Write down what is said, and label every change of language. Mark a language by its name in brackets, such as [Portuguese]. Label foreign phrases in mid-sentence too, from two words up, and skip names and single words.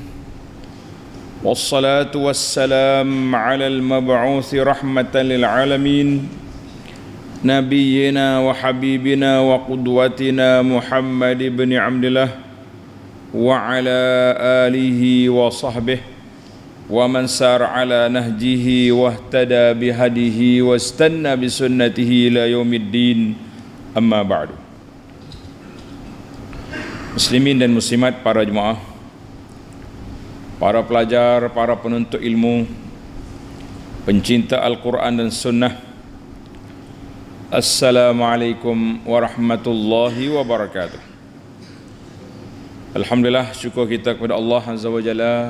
[Arabic] والصلاة والسلام على المبعوث رحمة للعالمين. نبينا وحبيبنا وقدوتنا محمد بن عبد الله وعلى آله وصحبه ومن سار على نهجه واهتدى بهديه واستن بسنته إلى يوم الدين أما بعد. [Malay] Muslimin dan muslimat, para jemaah, para pelajar, para penuntut ilmu, pencinta Al-Quran dan Sunnah, [Arabic] السلام عليكم ورحمة الله وبركاته. [Malay] Alhamdulillah, syukur kita kepada Allah [Arabic] عز وجل.